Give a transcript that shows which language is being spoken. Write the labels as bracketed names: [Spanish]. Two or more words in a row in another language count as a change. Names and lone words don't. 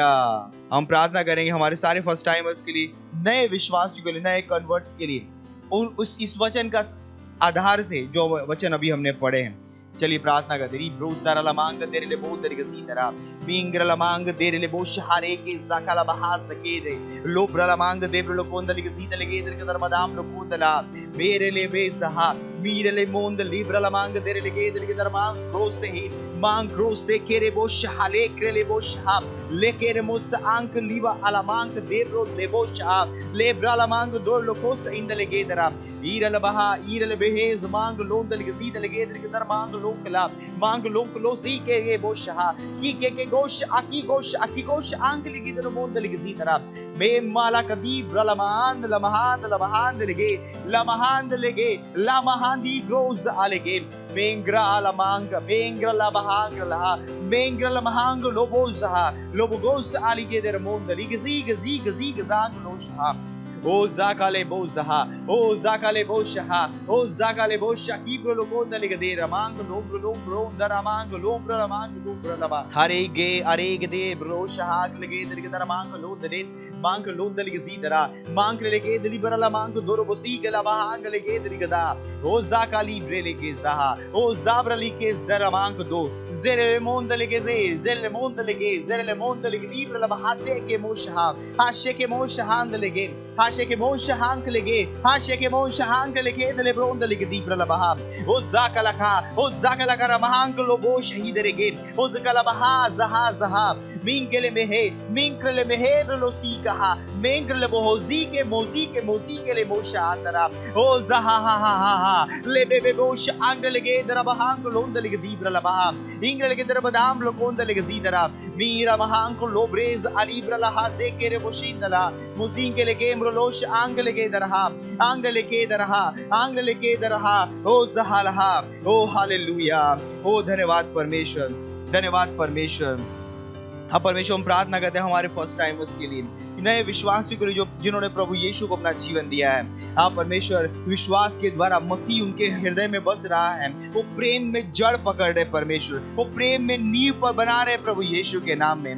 [Hindi] हम प्रार्थना करेंगे हमारे सारे [English] first timers [Hindi] के लिए, नए विश्वासियों के लिए, नए कन्वर्ट्स के लिए, उस इस वचन का आधार से जो वचन अभी हमने पढ़े हैं। चलिए प्रार्थना करते हैं। ब्रो सारा लमांग तेरे लिए बहुत तरीके से तरह मिंग्र लमांग तेरे लिए बहुत शहारे के zakala bahat सकेरे लोब्र लमांग देब्र लोकोंदल के सीतल के इधर के धर्मदाम लोकोंदला मेरे लिए बेसहा मीरे ले मोंद लिब्र लमांग तेरे लिए के इधर के धर्मांग क्रोस से ही मांग क्रोस से केरे बो शहाले केरे बो शहा लेके रे मोस आंक लीवा अलमांग देब्रो लेबो शहा लेब्र लमांग दो लोकोस इंदल के इधर ईरल बहा ईरल बेहेज मांग लोंदल के सीतल के इधर के धर्मांग लोकला मांग लोकलो सी के बो शहा की गोश आकी गोश आंक लिखी तरह मोंद लिखी सी तरह मे माला कदी ब्रलमान लमहान लगे लमहांदी ग्रोज आलेगे मेंग्रा लमहांग लहा मेंग्रा लमहांग लोबोस आलिगे दर मोंद लिखी गजी गजांग लोशहा ओ zakale bozaha o zakale boshaha o zakale bosha kibro lokonda ligade ramang lombro daramang lombro ramang lombro laba harege de bro shahag lege de daramang londre mang londa lege zidara mang lege de liberala mang dorobosi gela bahang lege de gada o zakali bre lege zaha o zabra lege zaramang do zere monda lege zere monda lege libra laba hase ke mosha hashe ke mosha hand lege हाशे के मोश हांक लगे दले ब्रोंद लगे दीप्र लबहा ओ जाकलका रमहांक लोबो शहीद रेगे ओ जकलबहा जहा मिंगले मेहे लोसी कहा मेंगले बोजी के मोजी के ले मोशा अंदरा ओ जहा ले बेबे बोश आंग लगे दरबहांक लोंद लगे दीप्र लबहा इंग लगे दरबदाम लोकोंद लगे जीदरा मीरा महांक लोब्रेज अलीब्र लहा से के रे बोशिंदला मुजिंग के लगे लोश आंग लगे दरहा ओ जहालहा ओ हालेलुया। ओ धन्यवाद परमेश्वर। हाँ परमेश्वर, हम प्रार्थना करते हैं हमारे [English] first timers [Hindi] के लिए, नए विश्वासियों के लिए जिन्होंने प्रभु यीशु को अपना जीवन दिया है। हाँ परमेश्वर, विश्वास के द्वारा मसीह उनके हृदय में बस रहा है, वो प्रेम में जड़ पकड़ रहे परमेश्वर, वो प्रेम में नींव पर बना रहे प्रभु यीशु के नाम में।